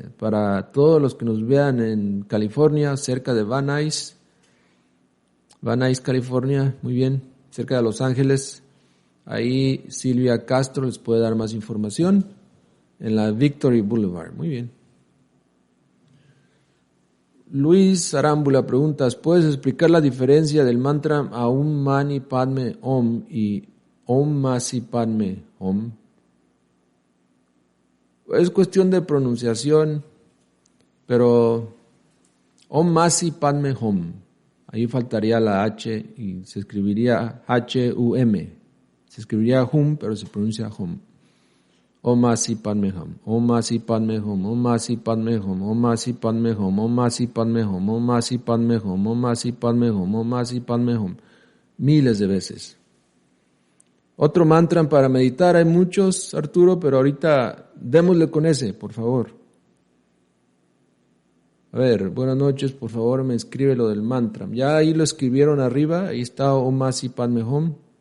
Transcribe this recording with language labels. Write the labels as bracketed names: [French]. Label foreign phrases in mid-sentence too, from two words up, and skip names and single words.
[Spanish] Para todos los que nos vean en California, cerca de Van Nuys, California, muy bien, cerca de Los Ángeles. Ahí Silvia Castro les puede dar más información en la Victory Boulevard. Muy bien. Luis Arámbula preguntas, ¿puedes explicar la diferencia del mantra [Sanskrit] Aum Mani Padme Om [Spanish] y [Sanskrit] Om Masi Padme Om? [Spanish] Es cuestión de pronunciación, pero [Sanskrit] Om Masi Padme Hum, [Spanish] ahí faltaría la H y se escribiría H-U-M. Se escribiría Hum, pero se pronuncia Hum. [Sanskrit] Om Masi Padme Hum, Om Masi Padme Hum, Om Masi Padme Hum, Om Masi Padme Hum, Om Masi Padme Hum, Om Masi Padme Hum, Om Masi Padme Hum, Om Masi Padme Hum. [Spanish] Miles de veces. Otro mantra para meditar, hay muchos, Arturo, pero ahorita démosle con ese, por favor. A ver, buenas noches, por favor me escribe lo del mantra. Ya ahí lo escribieron arriba, ahí está [Sanskrit] Om Masi Padme Hum.